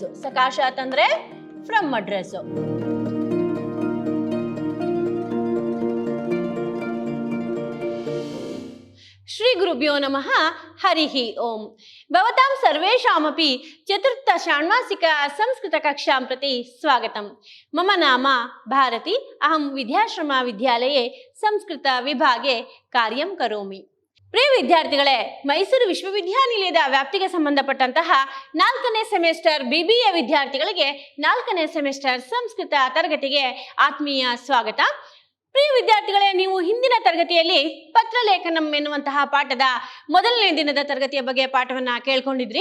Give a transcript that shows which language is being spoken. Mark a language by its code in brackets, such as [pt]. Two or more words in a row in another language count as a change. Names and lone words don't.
[sa] ಸಕಾಶಾತ್ ಅಂದ್ರೆ [en] from address. [sa] ಶ್ರೀ ಗುರುಭ್ಯೋ ನಮಃ. ಹರಿಃ ಓಂ. ಭವತಾಂ ಸರ್ವೇಷಾಮಪಿ ಚತುರ್ಥ ಷಾಣ್ಮಾಸಿಕ ಸಂಸ್ಕೃತ ಕಕ್ಷಾಂ ಪ್ರತಿ ಸ್ವಾಗತಂ. ಮಮ ನಾಮ ಭಾರತಿ. ಅಹಂ ವಿದ್ಯಾಶ್ರಮ ವಿದ್ಯಾಲಯೇ ಸಂಸ್ಕೃತ ವಿಭಾಗೆ ಕಾರ್ಯಂ ಕರೋಮಿ. [kn] ಪ್ರಿಯ ವಿದ್ಯಾರ್ಥಿಗಳೇ, ಮೈಸೂರು ವಿಶ್ವವಿದ್ಯಾನಿಲಯದ ವ್ಯಾಪ್ತಿಗೆ ಸಂಬಂಧಪಟ್ಟಂತಹ 4ನೇ ಸೆಮಿಸ್ಟರ್ B.B.A ವಿದ್ಯಾರ್ಥಿಗಳಿಗೆ 4ನೇ ಸೆಮಿಸ್ಟರ್ ಸಂಸ್ಕೃತ ತರಗತಿಗೆ ಆತ್ಮೀಯ ಸ್ವಾಗತ. ಪ್ರಿಯ ವಿದ್ಯಾರ್ಥಿಗಳೇ, ನೀವು ಹಿಂದಿನ ತರಗತಿಯಲ್ಲಿ ಪತ್ರಲೇಖನಂ ಎನ್ನುವಂತಹ ಪಾಠದ ಮೊದಲನೇ ದಿನದ ತರಗತಿಯ ಬಗ್ಗೆ ಪಾಠವನ್ನ ಕೇಳ್ಕೊಂಡಿದ್ರಿ.